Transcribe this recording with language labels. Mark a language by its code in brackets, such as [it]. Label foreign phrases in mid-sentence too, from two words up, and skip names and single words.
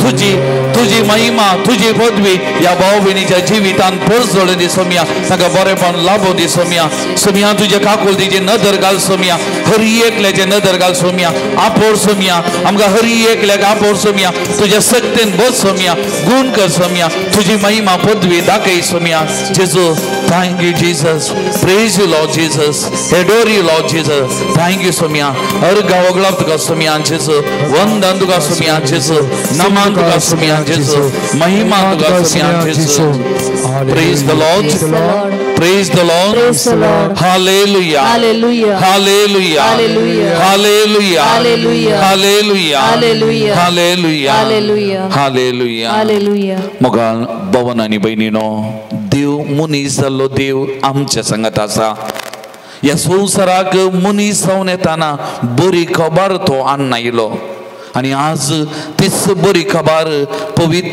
[kok] तुजी महिमा तुजी पदवी ह्या भाव भयणीच्या जिवितान परजोडून दी सोम्या ताका बरेपण लाभो दी सोम्या सोम्या तुजे काकुलतीची नदर घाल सोम्या हर एकल्याचे नदर घाल सोम्या आपोळ सोम्या आमकां हर एकल्याक आपोळ सोम्या तुज्या सक्तेन बस सोम्या गुण कर सोम्या तुजी महिमा पदवी दाखय सोम्या जेजू [en] Thank you Jesus praise you Lord Jesus adore you Lord Jesus thank you [kok] सोम्या अर्घ वगळप तुका सोम्या जेजू वंदन तुका सोम्या जेजू नमन तुका सोम्या जेजू महिमा तुका सोम्या जेजू [en] Praise the Lord Praise the Lord. Praise the Lord. Hallelujah. Hallelujah. Hallelujah. Hallelujah. Hallelujah. Hallelujah. Hallelujah. Hallelujah. Hallelujah. Hallelujah. Hallelujah. Hallelujah. [kok] मोगा भवन आणि बहिणीनो देव मनीस जाल्लो देव आमच्या संगत आसा ह्या संवसाराक मनीस जावन येताना बरी खबर तो हाडून आयलो आणि आज तीच बरी खबर पवित्र